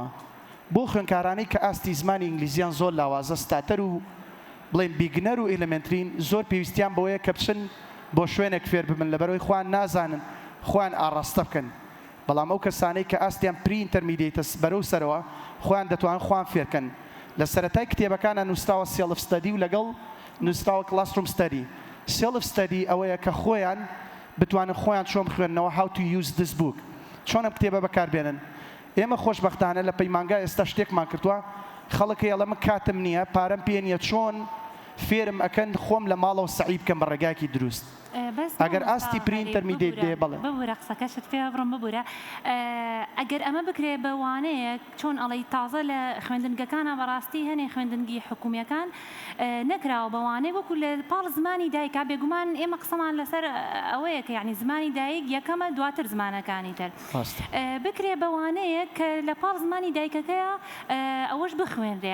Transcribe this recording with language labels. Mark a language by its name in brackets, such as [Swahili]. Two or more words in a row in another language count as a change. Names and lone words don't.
[Central Kurdish] بۆ خوێنکارانەی کە ئاستی زمانی ئینگلیزیان زۆر لاوازە، ستاتەر و بڵێن بیگنەر و ئێلەمنترین، زۆر پێویستیان بەوەیە کە بچن بۆ شوێنێک فێر ببن لەبەرەوەی خۆیان نازانن خۆیان ئاڕاستە بکەن. بەڵام ئەو کەسانەی کە ئاستیان [English] pre-intermediate [Central Kurdish] بەرەو سەرەوە خۆیان دەتوانن خۆیان فێرکەن. لە سەرەتای کتێبەکانە نووسراوە [English] self study [Central Kurdish] و لەگەڵ نووسراوە [English] classroom study. self study [Central Kurdish] ئەوەیە کە خۆیان بتوانن خۆیان چۆن بخوێننەوە [English] how to use this book، [Central Kurdish] چۆن ئەم کتێبە بەکاربێنن. ئێمە خۆشبەختانە لە پەیمانگای ئێستا شتێکمان کردووە، خەڵکی ئەڵە من کاتم نییە، پارەم پێ نییە، چۆن فێرم ئەکەن خۆم لە ماڵەوە سەعی بکەم بە ڕێگایەکی دروست. ئەگەر ئاستی [English] pre-intermediate [Central Kurdish] بێ بڵێ ببوورە قسەکەشت پێ بڕم ببوورە. ئەگەر ئەمە بکرێ بەوانەیە چۆن ئەڵی تازە لە خوێندنگەکانە بەڕاستی هەنێ خوێندنگی حکوومیەکان نەکراوە بەوانەیە وەکو لە پاڵ زمانی دایکا بێگومان ئێمە قسەمان لەسەر ئەوەیە کە یعنی زمانی دایک یەکەمە دواتر زمانەکانی تر بکرێ بەوانەیە کە لە پاڵ زمانی دایکەکەیە ئەوەش بخوێنرێ.